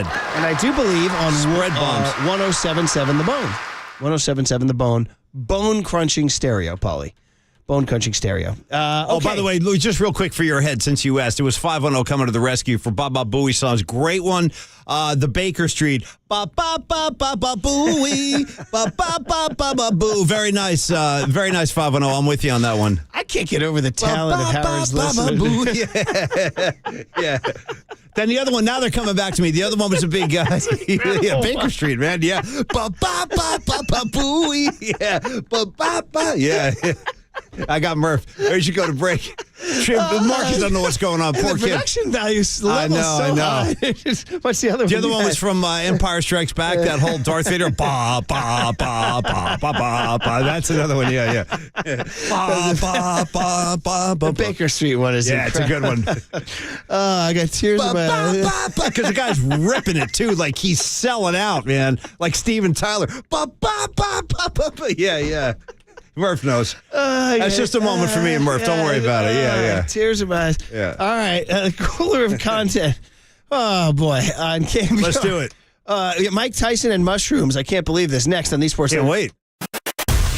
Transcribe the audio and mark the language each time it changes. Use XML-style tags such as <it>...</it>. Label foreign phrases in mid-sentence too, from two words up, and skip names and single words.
<en>And I do believe on Spread bombs. 107.7 The Bone. 107.7 The Bone. Bone crunching stereo, Paulie. Bone crunching stereo. Oh, by the way, Louis, just real quick for your head, since you asked, it was 510 coming to the rescue for Baba Booey songs. Great one. The Baker Street. Ba ba ba ba ba booey. Ba ba ba ba ba boo. Very nice 510. I'm with you on that one. I can't get over the talent of Howard's listening. Yeah. Then the other one, now they're coming back to me. The other one was a big Baker Street, man. Yeah. Ba ba ba ba ba booey. Yeah. Ba ba ba. Yeah. I got Murph. Or you should go to break. Marcus doesn't know what's going on. Poor the kid. production value's level I know. high. What's the other one? The other one was from Empire Strikes Back, that whole Darth Vader. Ba, ba, ba, ba, ba, ba, ba. That's another one, yeah. Ba, ba, ba, ba, ba. The Baker Street one is incredible. It's a good one. I got tears in my eyes. Because the guy's ripping it, too. Like, he's selling out, man. Like Steven Tyler. Ba, ba, ba, ba, ba, ba. Yeah. Murph knows. That's just a moment for me and Murph. Don't worry about it. Yeah. Tears in my eyes. Yeah. All right. Cooler of content. Oh, boy. On KNBR. Let's do it. Mike Tyson and mushrooms. I can't believe this. Next on These Sports. Can't wait.</en>